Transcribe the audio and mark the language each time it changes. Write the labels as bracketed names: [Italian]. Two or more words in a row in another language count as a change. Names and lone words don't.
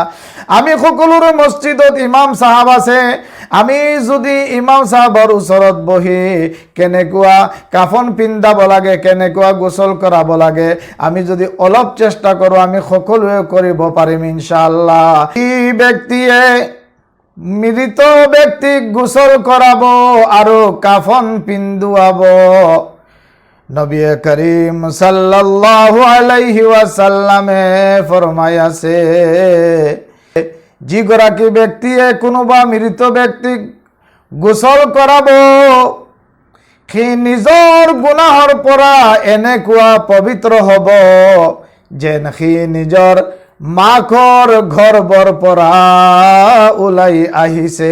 [Assamese] আমি সকলোৰে মছজিদত ইমাম সাহাব আছে, আমি যদি ইমাম সাহাবৰ ওচৰত বহি কেনেকুৱা কাফন পিন্ধাব লাগে, কেনেকুৱা গোসল কৰাব লাগে আমি যদি অলপ চেষ্টা কৰোঁ, আমি সকলোৱে কৰিব পাৰিম ইনশাআল্লাহ। এই ব্যক্তিয়ে মৃত ব্যক্তিক গোসল কৰাব আৰু কাফন পিন্ধুৱাব। নবী করিম [Arabic] صلى الله عليه وسلم [Assamese] ফরমাই আছে, যিগৰাকী ব্যক্তিয়ে কোনোবা মৃত ব্যক্তিক গোসল কৰাব সি নিজৰ গুনাহৰ পৰা এনেকুৱা পবিত্ৰ হ'ব যেন সি নিজৰ মাকৰ গৰ্ভৰ পৰা ওলাই আহিছে।